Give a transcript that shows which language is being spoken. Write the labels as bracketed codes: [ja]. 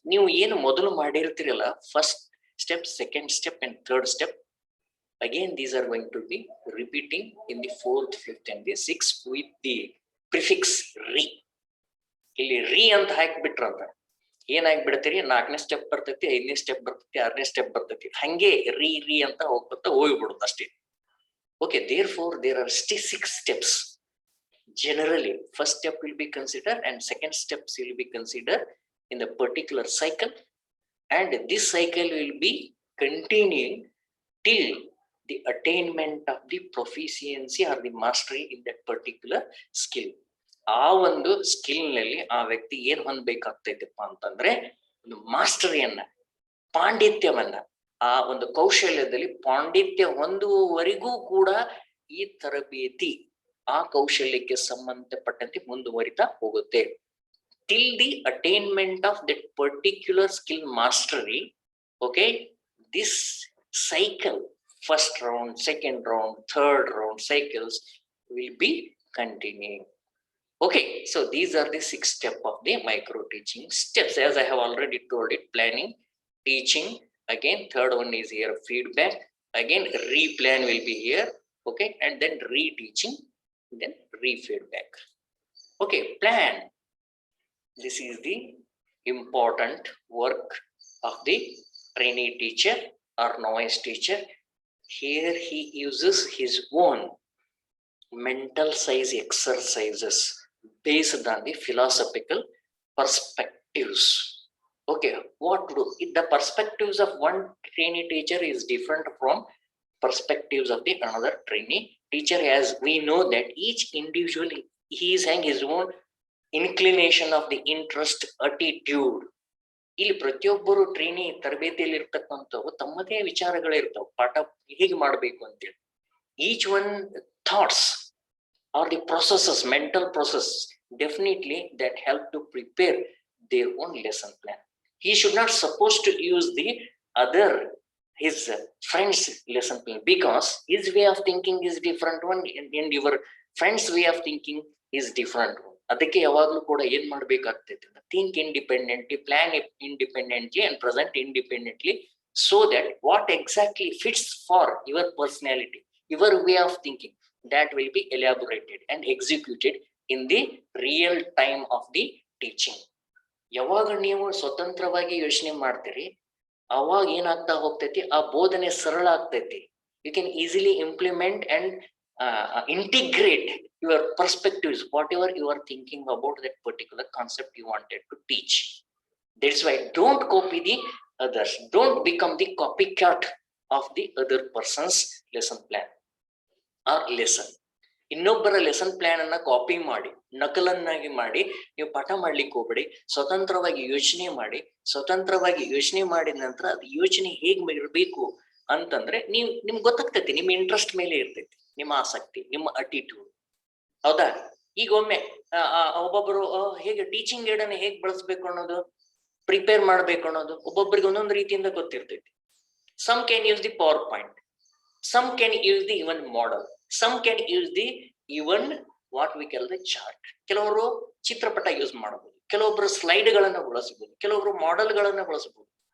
[kn] ನೀವು ಏನು ಮೊದಲು ಮಾಡಿರ್ತೀರಲ್ಲ, [en] First step, second step and third step, again these are going to be repeating in the 4th, 5th and the 6th with the prefix re. [kn] ಇಲ್ಲಿ ರೀ ಅಂತ ಹಾಕಿಬಿಟ್ರಂತ ಏನಾಗ್ಬಿಡ್ತೀರಿ? 4ನೇ step ಬರ್ತೈತಿ, 5ನೇ ಸ್ಟೆಪ್ ಬರ್ತೈತಿ, 6ನೇ ಸ್ಟೆಪ್ ಬರ್ತೈತಿ, ಹಂಗೆ ರೀ ಅಂತ ಹೋಗ್ಬಿಡುತ್ತೆ ಅಷ್ಟೇ. [en] Okay, therefore there are 6 steps. Generally, first step will be considered and second steps will be considered in the particular cycle, and this cycle will be continuing till the attainment of the proficiency or the mastery in that particular skill. [kn] ಆ ಒಂದು skill ನಲ್ಲಿ ಆ ವ್ಯಕ್ತಿ ಏನ್ ಹೊಂದಬೇಕಾಗ್ತೈತಪ್ಪ ಅಂತಂದ್ರೆ, ಒಂದು ಮಾಸ್ಟರಿಯನ್ನ, ಪಾಂಡಿತ್ಯವನ್ನ, ಆ ಒಂದು ಕೌಶಲ್ಯದಲ್ಲಿ ಪಾಂಡಿತ್ಯ ಹೊಂದುವವರೆಗೂ ಕೂಡ ಈ ತರಬೇತಿ ಆ ಕೌಶಲ್ಯಕ್ಕೆ ಸಂಬಂಧಪಟ್ಟಂತೆ ಮುಂದುವರಿತಾ ಹೋಗುತ್ತೆ. [en] Till the attainment of that particular skill mastery. Okay, this cycle, first round, second round, third round cycles will be continuing. Okay, so these are the 6 steps of the micro teaching steps. As I have already told it, planning, teaching, again third one is here feedback, again replan will be here, okay, and then reteaching, then re-feedback. Okay, plan. This is the important work of the trainee teacher or novice teacher. Here he uses his own mental size exercises based on the philosophical perspectives. Okay, what to do? The perspectives of one trainee teacher is different from perspectives of the another trainee teacher, as we know that each individual, he is having his own inclination of the interest, attitude. [kn] ಇಲ್ಲಿ ಪ್ರತಿಯೊಬ್ಬರು trainee ತರಬೇತಿಯಲ್ಲಿ ಇರ್ತಕ್ಕಂಥವು ತಮ್ಮದೇ ವಿಚಾರಗಳಿರ್ತಾವ, ಪಾಠ ಹೇಗೆ ಮಾಡಬೇಕು ಅಂತೇಳಿ. [en] Each one thoughts or the processes, mental process, definitely that help to prepare their own lesson plan. He should not supposed to use the other, his friend's lesson plan, because his way of thinking is different one and your friend's way of thinking is different one. [kn] ಅದಕ್ಕೆ ಯಾವಾಗಲೂ ಕೂಡ ಏನ್ ಮಾಡ್ಬೇಕಾಗ್ತೈತೆ, [en] think independently, plan independently and present independently, so that what exactly fits for your personality, your way of thinking, that will be elaborated and executed in the real time of the teaching. [kn] ಯಾವಾಗ ನೀವು ಸ್ವತಂತ್ರವಾಗಿ ಯೋಚನೆ ಮಾಡ್ತೀರಿ, ಅವಾಗ ಏನಾಗ್ತಾ ಹೋಗ್ತೈತಿ, ಆ ಬೋಧನೆ ಸರಳ ಆಗ್ತೈತಿ. [en] You can easily implement and integrate your perspectives, whatever you are thinking about that particular concept you wanted to teach. That's why don't copy the others, don't become the copycat of the other person's lesson plan or lesson. [kn] ಇನ್ನೊಬ್ಬರ lesson plan ಅನ್ನ copy ಮಾಡಿ ನಕಲನ್ನಾಗಿ ಮಾಡಿ ನೀವು ಪಾಠ ಮಾಡ್ಲಿಕ್ಕೆ ಹೋಗ್ಬೇಡಿ. ಸ್ವತಂತ್ರವಾಗಿ ಯೋಚನೆ ಮಾಡಿ, ಸ್ವತಂತ್ರವಾಗಿ ಯೋಚನೆ ಮಾಡಿದ ನಂತರ ಅದು ಯೋಚನೆ ಹೇಗ್ ಇರಬೇಕು ಅಂತಂದ್ರೆ ನಿಮ್ಗೆ ಗೊತ್ತಾಗ್ತೈತಿ, ನಿಮ್ಮ ಇಂಟ್ರೆಸ್ಟ್ ಮೇಲೆ ಇರ್ತೈತಿ, ನಿಮ್ಮ ಆಸಕ್ತಿ, ನಿಮ್ಮ ಅಟಿಟ್ಯೂಡ್. ಹೌದಾ? ಈಗ ಒಮ್ಮೆ ಒಬ್ಬೊಬ್ಬರು ಹೇಗೆ ಟೀಚಿಂಗ್ ಏಡ್ ಅನ್ನ ಹೇಗ್ ಬಳಸ್ಬೇಕು ಅನ್ನೋದು, ಪ್ರಿಪೇರ್ ಮಾಡ್ಬೇಕು ಅನ್ನೋದು ಒಬ್ಬೊಬ್ಬರಿಗೆ ಒಂದೊಂದು ರೀತಿಯಿಂದ ಗೊತ್ತಿರ್ತೈತಿ. [en] Some can use the power point, some can use the even model, some can use the even what we call the chart. [kn] ಕೆಲವರು ಚಿತ್ರಪಟ ಯೂಸ್ ಮಾಡಬಹುದು, ಕೆಲವೊಬ್ಬರು ಸ್ಲೈಡ್ ಗಳನ್ನ ಬಳಸಬಹುದು, ಕೆಲವೊಬ್ಬರು ಮಾಡೆಲ್ ಗಳನ್ನ ಬಳಸಬಹುದು.